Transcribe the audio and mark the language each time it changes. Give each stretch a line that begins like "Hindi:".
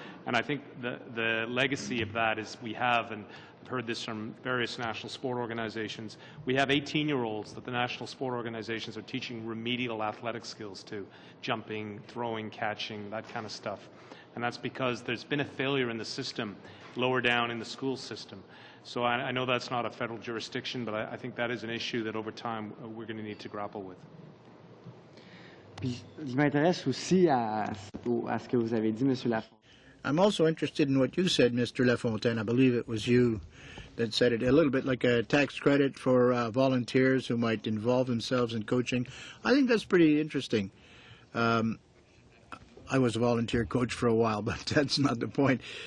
English: And I think the legacy of that is we have, and I've heard this from various national sport organizations, we have 18-year-olds that the national sport organizations are teaching remedial athletic skills to, jumping, throwing, catching, that kind of stuff. And that's because there's been a failure in the system lower down in the school system. So I know that's not a federal jurisdiction, but I think that is an issue that over time we're going to need to grapple with.
French: Puis, je m'intéresse aussi à ce que vous avez dit, Monsieur Lafontaine.
English: I'm also interested in what you said, Mr. Lafontaine. I believe it was you that said it, a little bit like a tax credit for volunteers who might involve themselves in coaching. I think that's pretty interesting. I was a volunteer coach for a while, but that's not the point.